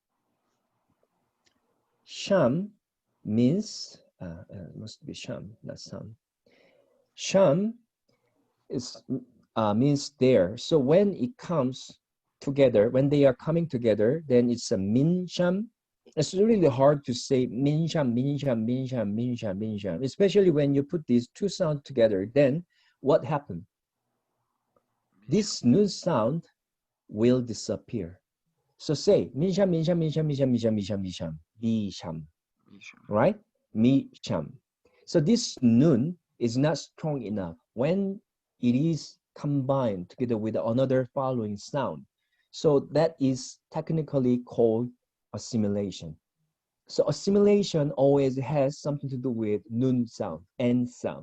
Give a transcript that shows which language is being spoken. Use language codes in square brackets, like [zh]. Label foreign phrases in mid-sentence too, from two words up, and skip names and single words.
[en] Sham means, must be sham, not sam. Sham is means there. So when it comes together, when they are coming together, then it's a [ar] من شام. [en] It's really hard to say [ar] من شام، من شام، من شام، من شام، من شام, [en] especially when you put these two sounds together. Then what happened? This new sound will disappear. So say [ar] من شام، من شام، من شام، من شام، من شام، من شام، من شام، بي شام, [en] right? [ar] مي شام. [en] So this nun is not strong enough when it is combined together with another following sound. So that is technically called assimilation. So assimilation always has something to do with nun sound, n sound.